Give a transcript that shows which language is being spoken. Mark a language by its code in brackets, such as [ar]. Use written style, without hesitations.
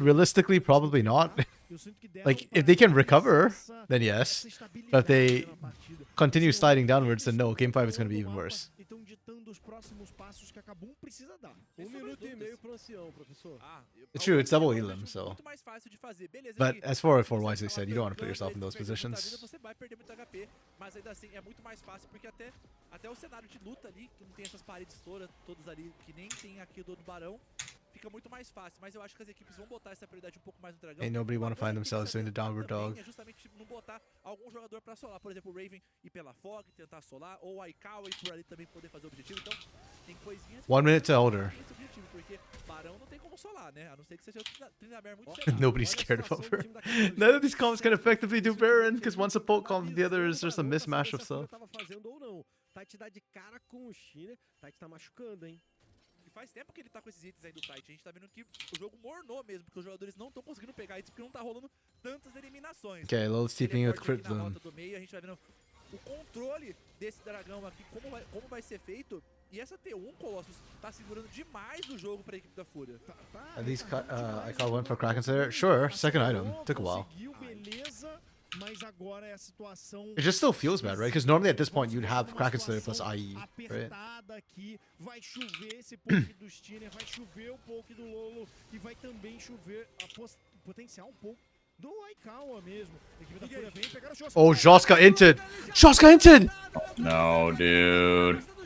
[en] Realistically, probably not. Like, if they can recover, then yes. But if they continue sliding downwards, then no. Game 5 is going to be even worse. [pt] Então ditando os próximos passos que a KBM precisa dar. 1 minuto e meio pro ancião, professor. [en] It's true, it's double Elam, so. [pt] Muito mais fácil de fazer. Beleza, [en] But [pt] que [en] as FUR.A wisely said, you don't want to put yourself in those positions. [pt] Você vai perder muito HP, mas ainda assim é muito mais fácil porque até o cenário de luta ali, que não tem essas paredes todas ali, que nem tem aqui do Barão, fica muito mais fácil. Mas eu acho que as equipes vão botar essa prioridade um pouco mais no Dragão. [en] Ain't nobody want to find themselves doing the downward dog. [pt] É justamente não botar algum jogador pra solar, por exemplo, o Raven ir pela Fog, tentar solar, ou a Aikawa e por ali também poder fazer o objetivo. Então, tem coisinhas. [en] 1 minute to Elder. [pt] Esse objetivo, porque Barão não tem como solar, né? A não ser que seja o Tryndamere muito chegado. [en] Nobody's scared of over. None of these comps can effectively do Baron, because one's a poke comp, the other is just a mismatch of stuff. [pt] Tava fazendo ou não. Tite dá de cara com o China. Tite tá machucando, hein? E faz tempo que ele tá com esses hits aí do Tite. A gente tá vendo que o jogo mornou mesmo, porque os jogadores não estão conseguindo pegar hits porque não tá rolando tantas eliminações. [en] Okay, Lil's TPing with Crypt [pt] Na [en] Bloom. [pt] rota do meio, a gente vai vendo o controle desse dragão aqui, como vai ser feito. E essa T1, Colossus, tá segurando demais o jogo pra equipe da FUR.A. [en] At least I caught one for Kraken's there. Sure, second item. Took a while. [pt] Beleza, mas agora é a situação [en] It just still feels bad, right? Because normally at this point you'd have Kraken's there plus IE, right? [pt] apertada aqui, vai chover esse poke do Stinner, vai chover o poke do Lolo e vai também chover a potencial um pouco do Aikawa mesmo. A equipe da FUR.A vem pegar o Shoska. [en] Oh, Joska inted! Joska inted! No, dude.